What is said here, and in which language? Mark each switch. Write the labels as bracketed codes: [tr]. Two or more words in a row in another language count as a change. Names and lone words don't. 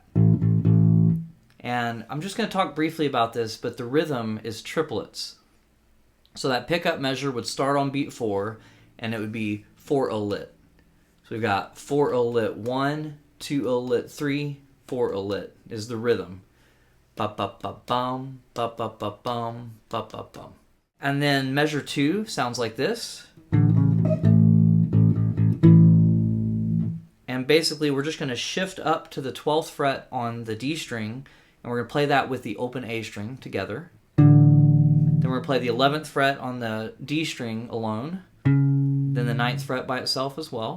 [en] And I'm just going to talk briefly about this, but the rhythm is triplets. So that pickup measure would start on beat 4, and it would be 4 lit. So we've got 4 lit 1, 2 lit 3, 4 lit is the rhythm. Ba ba ba bum, ba ba ba bum, ba ba bum. And then measure 2 sounds like this. And basically we're just going to shift up to the 12th fret on the D string, and we're going to play that with the open A string together. Then we're going to play the 11th fret on the D string alone, then the 9th fret by itself as well.